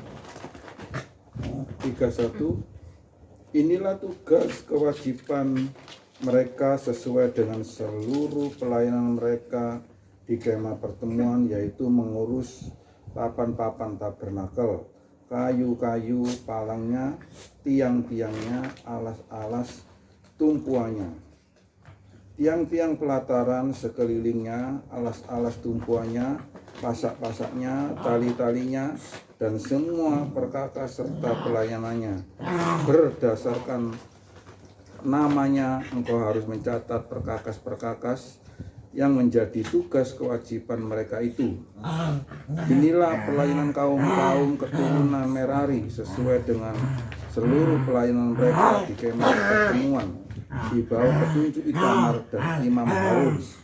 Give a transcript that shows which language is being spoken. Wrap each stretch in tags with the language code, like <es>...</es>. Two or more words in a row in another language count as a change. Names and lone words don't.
<id>31. Inilah tugas kewajiban mereka sesuai dengan seluruh pelayanan mereka di kemah pertemuan, yaitu mengurus papan-papan tabernakel, kayu-kayu palangnya, tiang-tiangnya, alas-alas tumpuannya, tiang-tiang pelataran sekelilingnya, alas-alas tumpuannya, pasak-pasaknya, tali-talinya, dan semua perkakas serta pelayanannya. Berdasarkan namanya, engkau harus mencatat perkakas-perkakas yang menjadi tugas kewajiban mereka itu. Inilah pelayanan kaum-kaum keturunan Merari sesuai dengan seluruh pelayanan mereka di kemah pertemuan di bawah petunjuk Itamar dan Imam Harun.</id>